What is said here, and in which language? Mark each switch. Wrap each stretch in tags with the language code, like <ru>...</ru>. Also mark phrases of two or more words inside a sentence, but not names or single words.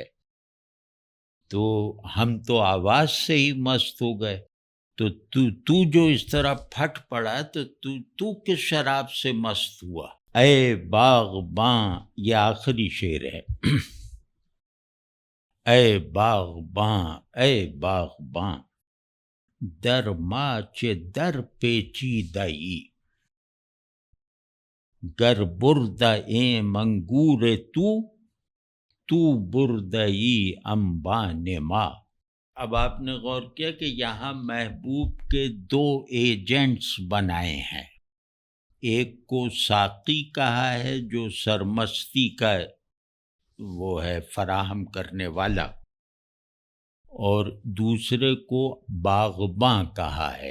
<ur>تو ہم تو آواز سے ہی مست ہو گئے. تو جو اس طرح پھٹ پڑا تو کس شراب سے مست ہوا؟ اے باغباں، یہ آخری شعر ہے. اے باغباں، اے باغباں،</ur> <fa>در ماچ در پیچیدئی، گر بردہ ایم انگور تو بردئی انبان ما.</fa> <ur>اب آپ نے غور کیا کہ یہاں محبوب کے دو ایجنٹس بنائے ہیں. ایک کو ساقی کہا ہے جو سرمستی کا وہ ہے فراہم کرنے والا، اور دوسرے کو باغباں کہا ہے.</ur>